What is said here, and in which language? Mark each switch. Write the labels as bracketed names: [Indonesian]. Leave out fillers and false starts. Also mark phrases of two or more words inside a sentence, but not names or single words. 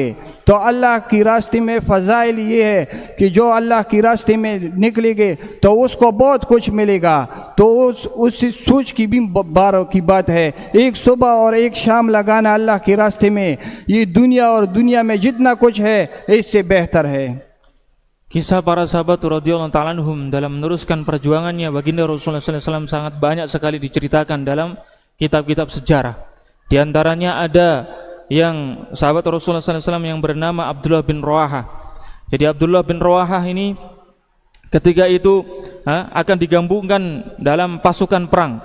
[Hindi] तो अल्लाह के रास्ते में फ़ज़ाइल ये है कि जो अल्लाह के रास्ते में निकलेंगे तो उसको बहुत कुछ मिलेगा। तो उस सोच की भी बारों की बात है, एक सुबह और एक शाम लगाना अल्लाह के रास्ते में, ये दुनिया और दुनिया में जितना कुछ है इससे बेहतर है। [Indonesian] Kisah para sahabat [Arabic] رضي الله تعالى عنهم [Indonesian] dalam meneruskan perjuangannya baginda Rasulullah SAW sangat banyak sekali diceritakan dalam kitab-kitab sejarah. Di antaranya ada yang sahabat Rasulullah SAW yang bernama Abdullah bin Rawaha. Jadi Abdullah bin Rawaha ini ketika itu akan digabungkan dalam pasukan perang.